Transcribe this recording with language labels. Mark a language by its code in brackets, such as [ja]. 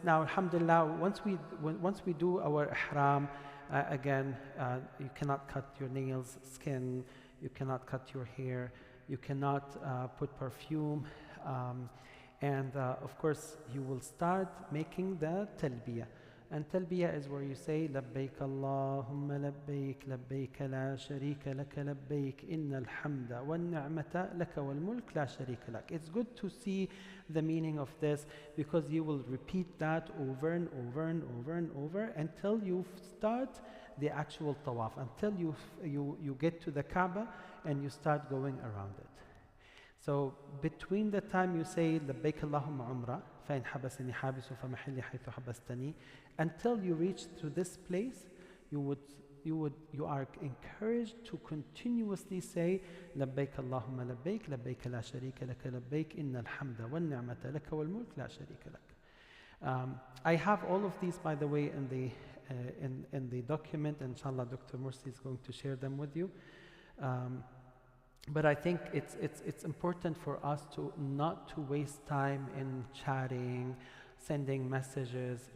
[en] Now, alhamdulillah, once we do our ihram, again, you cannot cut your nails, skin, you cannot cut your hair, you cannot put perfume, and of course, you will start making the talbiyah. And talbiyah is where you say, [ar] لبيك اللهم لبيك لبيك لا شريك لك لبيك إن الحمد والنعمة لك والملك لا شريك لك. [en] It's good to see the meaning of this, because you will repeat that over and over and over and over until you start the actual tawaf, until you get to the Kaaba and you start going around it. So between the time you say [ar] لبيك اللهم عمرة فإن حبسني حابس فمحلي حيث حبستني, [en] until you reach to this place, you are encouraged to continuously say [ar] لبيك اللهم لبيك لبيك لا شريك لك لبيك إن الحمد والنعمة لك والملك لا شريك لك. [en] I have all of these, by the way, in the document. Inshallah, Dr. Mursi is going to share them with you. But I think it's important for us to not to waste time in chatting, sending messages.